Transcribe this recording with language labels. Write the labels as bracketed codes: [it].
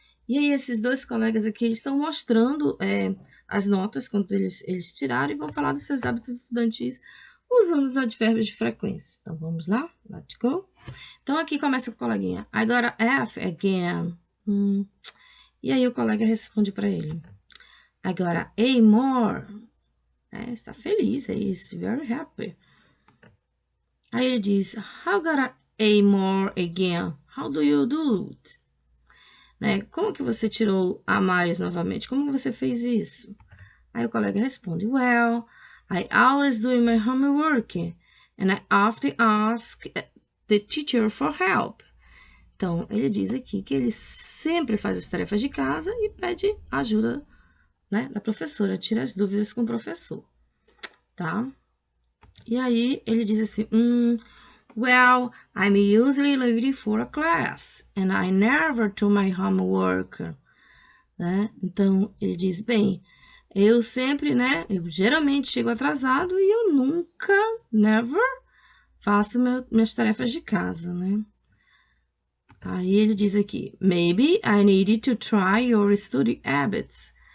[pt] E aí, esses dois colegas aqui estão mostrando as notas quando eles tiraram e vão falar dos seus hábitos estudantis usando os advérbios de frequência. Então, vamos lá? [en] Let's go. [pt] Então, aqui começa com o coleguinha. [en] I got a F again. [pt] E aí, o colega responde para ele. [en] I got a A more. [pt] Está feliz, [en] is very happy. [pt] Aí ele diz, [en] how got a A more again? How do you do it? Né? [pt] Como que você tirou a mais novamente? Como você fez isso? Aí o colega responde, [en] well, I always do my homework and I often ask the teacher for help. [pt] Então, ele diz aqui que ele sempre faz as tarefas de casa e pede ajuda, né, da professora, tira as dúvidas com o professor, tá? E aí, ele diz assim, [en] well, I'm usually late for a class, and I never do my homework, né? [pt] Então, ele diz, bem, eu sempre, né, eu geralmente chego atrasado e eu nunca, never, faço minhas tarefas de casa, né? Aí ele diz aqui, [en] maybe I need to try your study habits.